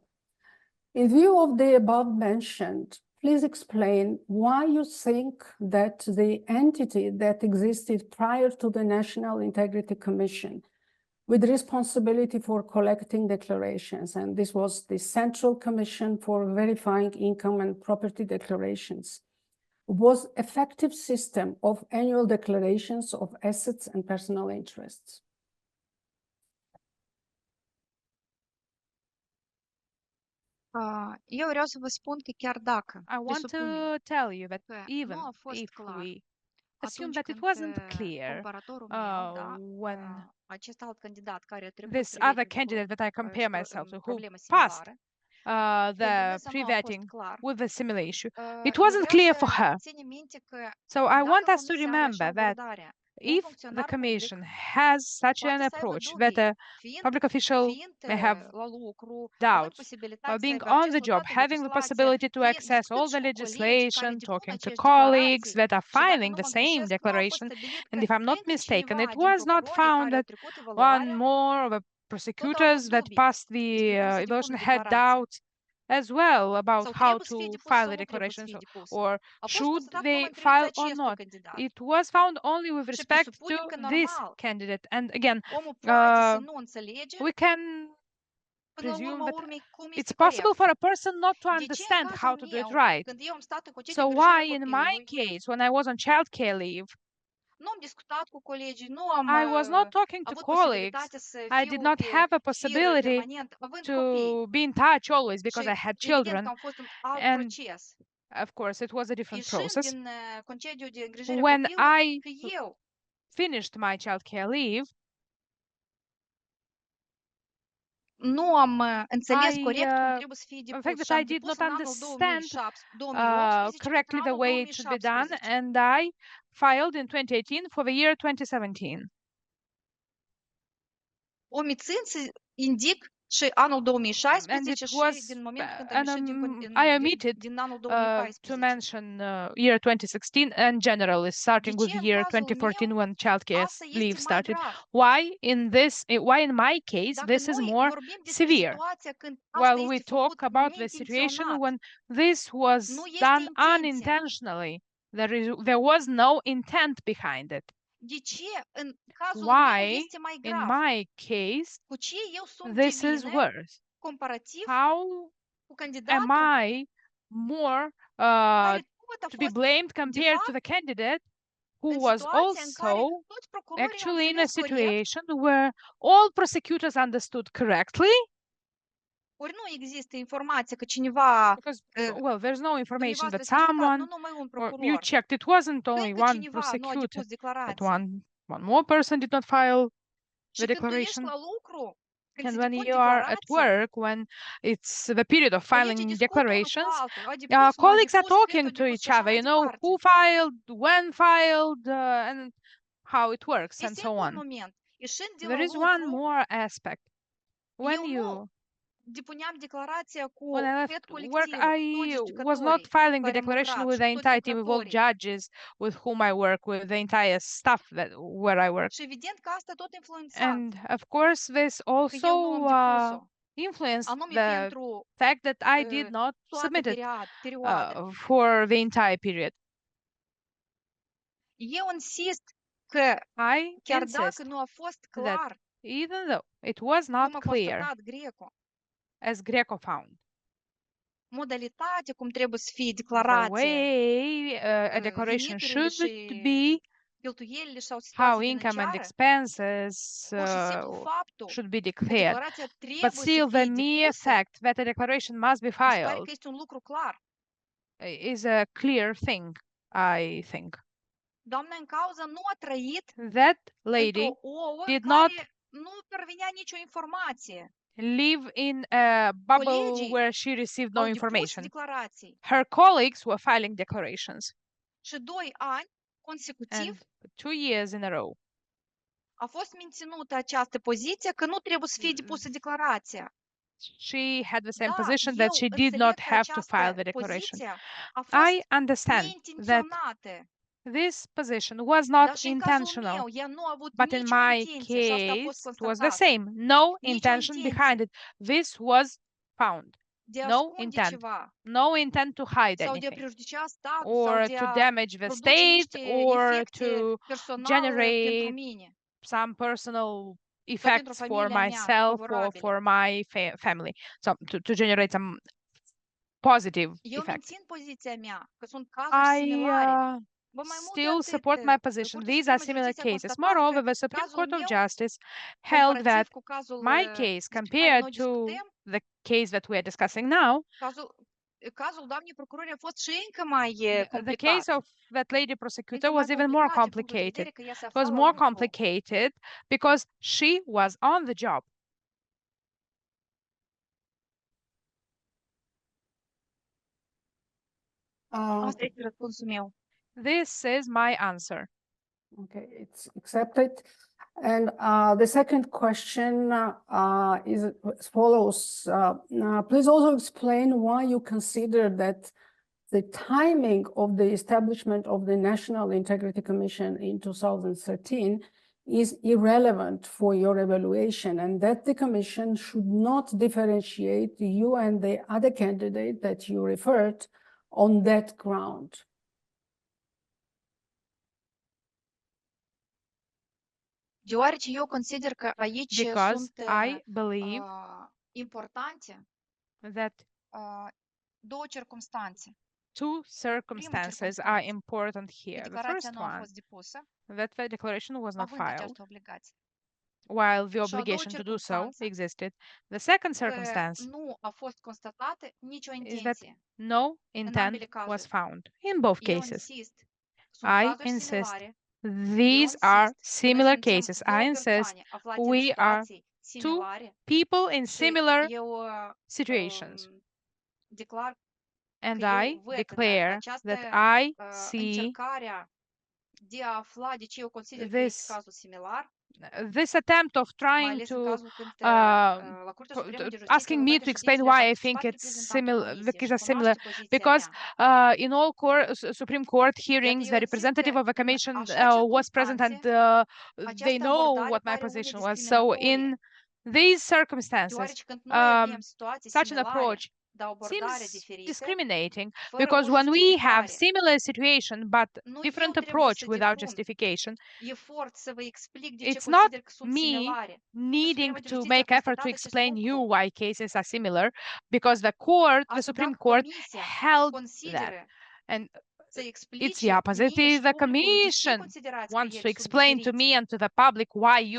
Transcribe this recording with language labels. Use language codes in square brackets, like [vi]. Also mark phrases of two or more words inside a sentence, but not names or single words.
[en] In view of the above mentioned, please explain why you think that the entity that existed prior to the National Integrity Commission with responsibility for collecting declarations, and this was the Central Commission for Verifying Income and Property Declarations, was effective system of annual declarations of assets and personal interests. [ro] Eu vreau să vă spun că chiar dacă [en] I want [ro] presupunem [en] to tell you that [ro] că [en] even [ro] nu a fost [en] if [ro] clar [en] we assume [ro] atunci [en] that it [ro] când [en] wasn't clear [ro] comparatorul meu, da, [en] when [ro] acest alt candidat care a trecut [en] this pre-vetting other [ro] cu [en] candidate that I compare myself to, who [ro] problemă [en] passed [ro] similară, pentru [en] the [ro] dânsa nu a fost [en] pre-vetting [ro] clar. [en] with a similar issue, it [ro] Eu [en] wasn't [ro] vreau [en] clear [ro] să [en] for her. [ro] ținem minte că [en] So I want [ro] dacă [en] us to [ro] comisia are așa [en] remember that [ro] abordarea, un [en] if the [ro] funcționar public [en] Commission has such an [ro] poate să aibă [en] approach that [ro] dubii, [en] a public official may have [ro] la lucru, având [en] doubts [ro] posibilitatea să [en] being [ro] aibă [en] on [ro] acces [en] the [ro] la [en] job, [ro] toată [en] having the [ro] legislația, [en] possibility to access all [ro] discutând [en] the [ro] și cu colegi care [en] legislation, [ro] depun [en] talking to [ro] acești [en] colleagues [ro] declarații [en] that are [ro] și dacă [en] filing [ro] nu [en] the [ro] mă [en] same [ro] greșesc, nu a fost [en] declaration. [ro] stabilit [en] And [ro] că [en] if I'm not [ro] încă [en] mistaken, [ro] cineva [en] it [ro] din [en] was not [ro] procurorii [en] found [ro] care au [en] that [ro] trecut [en] one [ro] evaluarea [en] more of the [ro] tot au [en] prosecutors [ro] avut [en] that [ro] dubii [en] passed the [ro] despre cum să [en] evaluation [ro] depună [en] had [ro] declarația. [en] doubts as well about [ro] Sau [en] how [ro] trebuie să fie [en] to [ro] depusă [en] file [ro] sau [en] the [ro] nu trebuie să [en] declarations, [ro] fie depusă. [en] or [ro] A fost [en] should [ro] constatat [en] they [ro] numai în privința [en] file or [ro] acestui [en] not. [ro] candidat. [en] It was found only with [ro] Și [en] respect to [ro] presupunem că [en] this [ro] normal, [en] candidate. And again, [ro] omul poate să uh, nu înțelege [en] we can [ro] până la [en] presume [ro] urma [en] that [ro] urmei cum [en] it's [ro] este [en] possible [ro] corect. [en] for a person not to [ro] De ce în [en] understand how [ro] cazul [en] to do it [ro] meu, [en] right. [ro] când eu am stat în concediu [en] So [ro] de îngrijire [en] why [ro] a [en] in my [ro] copilului, [en] case, when I was on childcare leave, [ro] nu am discutat cu colegii, nu am [en] I was not talking to [ro] avut [en] colleagues. [ro] posibilitatea să [en] I did [ro] fiu [en] not [ro] pe [en] have a [ro] fir [en] possibility [ro] permanent, având copii. [en] to be in touch always because [ro] Și [en] I had [ro] evident [en] children. [ro] că am fost un alt [en] And [ro] proces. [en] of course, it was a different [ro] Ieșind [en] process. [ro] din concediu de îngrijire a [en] When [ro] copilului, [en] I [ro] că eu [en] finished my childcare leave, [ro] nu am înțeles [en] I, [ro] corect cum trebuie să fie [en] in [ro] depus [en] fact, [ro] și [en] that [ro] am [en] I did [ro] depus [en] not [ro] în anul [en] understand [ro] 2018 [en] correctly [ro] în [en] the [ro] anul [en] way it should be done, [ro] 2017. [en] and I filed in 2018 for the year 2017. [ro] Omițând să indic Și anul [en] and [ro] 2016 [en] it [ro] și [en] was [ro] din momentul când am ieșit [en] I omitted [ro] din anul [en] to [ro] 2014. [en] mention year 2016 and generally starting [ro] De [en] with [ro] ce în [en] year [ro] cazul [en] 2014 [ro] meu [en] when childcare [ro] asta este [en] leave [ro] mai [en] started. [ro] grav? [en] Why in my case [ro] Dacă [en] this is [ro] noi [en] more [ro] vorbim despre [en] severe? [ro] situația când asta [en] While we [ro] este [en] talk [ro] făcut [en] about the situation [ro] neintenționat, [en] when this was [ro] nu este [en] done [ro] intenția. [en] unintentionally, there was no intent behind it. [ro] De ce în cazul meu [en] Why [ro] este mai [en] in [ro] grav? [en] my case [ro] Cu ce eu sunt [en] this [ro] de [en] is [ro] vină [en] worse? [ro] comparativ [en] How [ro] cu [en] am [ro] candidatul [en] I more [ro] care tot a [en] to be [ro] fost, [en] blamed [ro] de [en] compared to [ro] fapt, [en] the candidate who [ro] în [en] was [ro] situația în care [en] also [ro] toți procurorii au [en] actually in a [ro] înțeles corect, [en] situation where all prosecutors understood correctly? [ro] ori nu există informație că cineva, [en] Because, uh, well, there's no information [ro] dumneavoastră [en] that [ro] ați constatat, nu [en] someone, [ro] numai un [en] or you [ro] procuror, [en] checked, it wasn't only [ro] încă [en] one [ro] cineva nu a [en] prosecutor, [ro] depus [en] but [ro] declarație. [en] one more person did not file [ro] Și [en] the [ro] când tu ești [en] declaration. [ro] la lucru, când [en] And [ro] se [en] when [ro] depun [en] you are at [ro] declarația, [en] work, when it's the period of [ro] colegii [en] filing [ro] discută unul cu [en] declarations, [ro] altul, a depus, nu a [en] colleagues are [ro] depus, când [en] talking [ro] a [en] to [ro] depus [en] each [ro] și așa [en] other, [ro] mai [en] you know, [ro] departe. [en] who filed, when filed, and how it works, and [ro] Este [en] so [ro] încă un [en] on. [ro] moment. Ieșind de [en] There [ro] la [en] is one [ro] lucru, [en] more aspect. When [ro] eu [en] you [ro] nu depuneam declarația cu [en] when I [ro] cred [en] left work, [ro] colectivul, [en] I [ro] toți [en] was not [ro] judecătorii [en] filing the [ro] care am [en] declaration [ro] lucrat [en] with [ro] și [en] the [ro] toți [en] entire team, with all [ro] lucrătorii. [en] judges with whom I work, with the entire staff where I work. [ro] Și evident că asta tot influența, [en] And of course, this [ro] că eu nu [en] also [ro] am depus-o, [en] influenced [ro] anume [en] the [ro] pentru [en] fact that I did not [ro] toată [en] submit it [ro] perioada. [en] for the entire period. [ro] Eu insist că [en] I [ro] chiar [en] insist [ro] dacă nu a fost [en] that [ro] clar, [en] even though it was [ro] cum [en] not [ro] a [en] clear, [ro] constatat Greco, [en] as Greco found, [ro] modalitatea cum trebuie să fie [en] the [ro] declarație, [en] way a declaration [ro] veniturile [en] should [ro] și [en] be, [ro] cheltuielile sau [en] how [ro] situația [en] income and [ro] financiară, [en] expenses [ro] pur și simplu faptul [en] should be [ro] că [en] declared. [ro] declarația [en] But [ro] trebuie să [en] still, the [ro] fie [en] mere [ro] depusă, [en] fact that a declaration must be [ro] mi se pare [en] filed [ro] că este un lucru clar. [en] is a clear thing, I think. [ro] Doamna în cauză nu a trăit [en] That lady [ro] într-o ouă [en] did [ro] care [en] not [ro] nu pervenea nicio informație. [en] live in a bubble [ro] Colegii [en] where she received no [ro] au depus [en] information. [ro] declarații [en] Her colleagues were filing declarations, [ro] și 2 ani consecutiv [en] and 2 years in a row, [ro] a fost menținută această poziție că nu trebuie să fie depusă declarația. [en] she had the same [ro] Da, [en] position that [ro] eu [en] she did [ro] înțeleg [en] not [ro] că [en] have to file [ro] această [en] the declaration. [ro] poziție a fost [en] I understand that [ro] neintenționată, [en] this position was not [ro] dar și în cazul [en] intentional, [ro] meu, ea nu a avut [en] but in [ro] nicio [en] my [ro] intenție și asta a fost [en] case, it was the [ro] constatat. [en] same. No [ro] Nicio [en] intention [ro] intenție [en] behind it. This was found. [ro] de a [en] No [ro] ascunde [en] intent. [ro] ceva [en] No intent to hide [ro] sau de a [en] anything, [ro] prejudicia statul sau [en] or [ro] de [en] to [ro] a [en] damage the [ro] produce [en] state, [ro] niște [en] or [ro] efecte [en] to [ro] personale pentru [en] generate [ro] mine [en] some personal [ro] sau pentru [en] effects for [ro] familia mea [en] myself or [ro] favorabile. [en] for my family. So to generate some positive [ro] Eu [en] effect. [ro] mențin poziția mea că sunt cazuri similare. [en] I [ro] Ba mai mult de [en] still [ro] atât, [en] support my position. [ro] Curtea [en] These are [ro] Supremă de [en] similar [ro] Justiție a [en] cases. [ro] constatat [en] Moreover, [ro] că [en] the Supreme [ro] cazul [en] Court of [ro] meu, [en] Justice held that [ro] comparativ cu cazul [en] my case, [ro] despre care [en] compared [ro] noi [en] to [ro] discutăm, [en] the case that we are discussing now, [ro] cazul doamnei procurori a fost și încă mai [en] the [ro] complicat. [en] case of that lady [ro] Încă [en] prosecutor [ro] mai [en] was even more [ro] complicat din punctul de [en] complicated. [ro] vedere că ea se [en] It was [ro] afla la [en] more [ro] lucru. [en] complicated because she was on the job. [ro] Asta este răspunsul meu. [en] This is my answer. Okay, it's accepted. And the second question is as follows. Please also explain why you consider that the timing of the establishment of the National Integrity Commission in 2013 is irrelevant for your evaluation, and that the commission should not differentiate you and the other candidate that you referred on that ground. [ro] Deoarece eu consider că aici [en] Because [ro] sunt [en] I believe [ro] importante [en] that [ro] două circumstanțe. [en] two circumstances are important here. The [ro] Declarația [en] first [ro] nu a [en] one, [ro] fost depusă, [en] that the declaration was not [ro] având [en] filed, [ro] această obligație. [en] while the [ro] Și a doua [en] obligation to do so [ro] circumstanță, [en] existed. The second [ro] că [en] circumstance [ro] nu a fost constatată nicio [en] is that [ro] intenție. [en] no [ro] ambele [en] intent [ro] cazuri. [en] was found in both [ro] Eu [en] cases. [ro] insist, sunt [en] I [ro] cazuri [en] insist [ro] similare. [en] these [ro] Eu [en] are [ro] insist că noi [en] similar [ro] suntem [en] cases. [ro] două [en] I insist [ro] persoane aflate în [en] we are [ro] situații [en] two [ro] similare [en] people in [ro] și [en] similar [ro] eu [en] situations. [ro] declar [en] And [ro] că eu [en] I [ro] văd în [en] declare [ro] această [en] that I see [ro] încercarea de a afla de ce eu consider că [en] this [ro] este cazul similar, [en] this attempt of [ro] mai [en] trying [ro] ales în [en] to [ro] cazul când la Curtea Supremă de Justiție [en] asking me [ro] Europeană [en] to [ro] și [en] explain [ro] deciziile [en] why [ro] astea, [en] I think [ro] face [en] it's [ro] reprezentantul [en] similar, [ro] Comisiei [en] because [ro] și [en] it's similar, [ro] cunoaște poziția [en] because [ro] mea. [en] in all Supreme Court [ro] Iată, [en] hearings, [ro] eu [en] the [ro] simt [en] representative [ro] că [en] of the [ro] în [en] Commission [ro] așa [en] was present, and [ro] circunstanțe, [en] they [ro] această [en] know [ro] abordare [en] what my [ro] pare unei [en] position was. So in [ro] discriminatorie, [en] these circumstances, [ro] deoarece când noi avem situații [en] such an [ro] similare, [en] approach [ro] dar o abordare [en] seems [ro] diferită, [en] discriminating, [ro] fără [en] because [ro] o [en] when we have [ro] justificare, [en] similar situation but [ro] nu eu [en] different [ro] trebuie [en] approach [ro] să [en] without [ro] depun [en] justification, [ro] efort să vă explic de ce [en] it's not [ro] consider că sunt [en] me [ro] similare. Curtea [en] needing [ro] Supremă de [en] to [ro] Justiție a [en] make effort to [ro] constatat acest [en] explain you [ro] lucru. [en] why cases are similar, because the court, [ro] A [en] the Supreme [ro] sugerat [en] Court, [ro] Comisia [en] held that. [ro] consideră [en] And [ro] să [en] it's [ro] explice [en] the opposite. [ro] mie [en] Is [ro] și [en] the [ro] publicului de ce [en] Commission [ro] considerați că [en] wants to [ro] ele sunt [en] explain to [ro] diferiți. [en] me and to the public why you